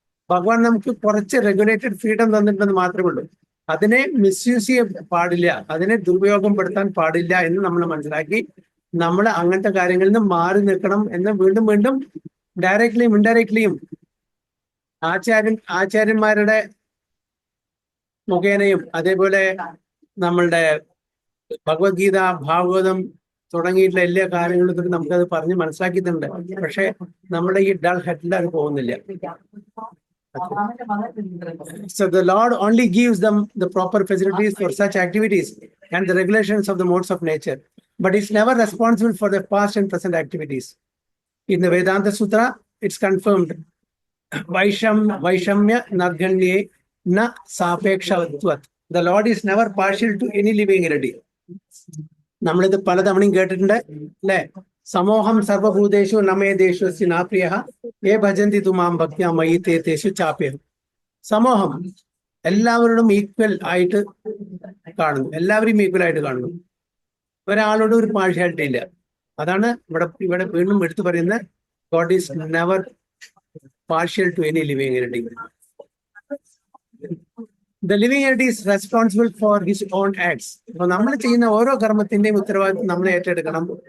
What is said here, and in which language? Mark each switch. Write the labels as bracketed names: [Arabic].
[Malayalam] ഭഗവാൻ നമുക്ക് കുറച്ച് റെഗുലേറ്റഡ് ഫ്രീഡം തന്നിട്ടുണ്ടെന്ന് മാത്രമേ ഉള്ളൂ. അതിനെ മിസ്യൂസ് ചെയ്യാൻ പാടില്ല, അതിനെ ദുരുപയോഗപ്പെടുത്താൻ പാടില്ല എന്ന് നമ്മൾ മനസ്സിലാക്കി നമ്മൾ അങ്ങനത്തെ കാര്യങ്ങളിൽ നിന്ന് മാറി നിൽക്കണം എന്ന് വീണ്ടും വീണ്ടും ഡയറക്ട്ലിയും ഇൻഡയറക്ട്ലിയും ആചാര്യന്മാരുടെ മുഖേനയും അതേപോലെ നമ്മളുടെ ഭഗവത്ഗീത, ഭാഗവതം തുടങ്ങിയിട്ടുള്ള എല്ലാ കാര്യങ്ങളും തൊട്ട് നമുക്കത് പറഞ്ഞ് മനസ്സിലാക്കിയിട്ടുണ്ട്. പക്ഷെ നമ്മുടെ ഈ ഡൾ ഹെഡിൽ അത് പോകുന്നില്ല. [English] So the Lord only gives them the proper facilities for such activities and the regulations of the modes of nature, but it's never responsible for the past and present activities. In the Vedanta Sutra, it's confirmed, [Sanskrit] Vaishamya Nadganye na Sapekshavatvat. [English] The Lord is never partial to any living entity. [Malayalam] നമ്മളിത് പലതവണയും കേട്ടിട്ടുണ്ട് അല്ലെ? [Sanskrit] സമോഹം സർവഭൂതേഷു നമേദേശു നാപ്രിയ ഏ ഭജന്തി തുമാം ഭക്ത്യാ മയി തേ തേഷു ചാപ്യം. [Malayalam] സമൂഹം എല്ലാവരോടും equal ആയിട്ട് കാണുന്നു, എല്ലാവരെയും ഈക്വൽ ആയിട്ട് കാണുന്നു. ഒരാളോടും ഒരു പാർഷ്യാലിറ്റി ഇല്ല. അതാണ് ഇവിടെ വീണ്ടും എടുത്തു പറയുന്നത്, [English] God is never partial to any living entity. The living entity is responsible for his own acts. [Malayalam] അപ്പൊ നമ്മൾ ചെയ്യുന്ന ഓരോ കർമ്മത്തിന്റെയും ഉത്തരവാദിത്വം നമ്മൾ ഏറ്റെടുക്കണം.